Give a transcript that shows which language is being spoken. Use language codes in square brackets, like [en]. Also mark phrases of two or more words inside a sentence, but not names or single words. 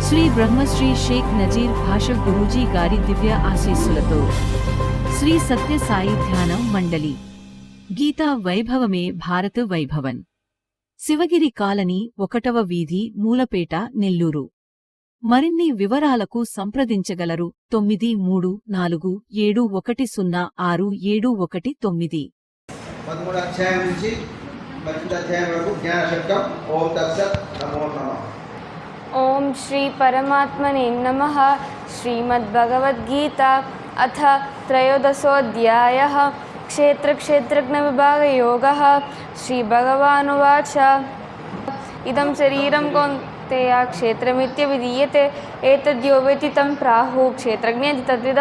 [te] బ్రహ్మశ్రీ షేక్ నజీర్ భాష గురూజీ గారి దివ్య ఆశీస్సులతో శ్రీ సత్య సాయి ధ్యానం మండలి గీతా వైభవమే భారత వైభవన్ శివగిరి కాలనీ 1వ వీధి మూలపేట నెల్లూరు మరిన్ని వివరాలకు సంప్రదించగలరు 9347106719 13వ అధ్యాయం నుంచి 12వ అధ్యాయం వరకు జ్ఞాన శబ్దం [sa] ఓం తత్సత్ నమో నమః. ओम श्री परमात्मने नमः. श्रीमद्भगवद्गीता अथ त्रयोदशोऽध्यायः. क्षेत्र क्षेत्रज्ञ विभाग योगः. श्री भगवानुवाच इदं शरीरं कौन्तेय क्षेत्रमित्यभिधीयते एतद्यो वेत्ति तं प्राहुः क्षेत्रज्ञेति तद्विदः.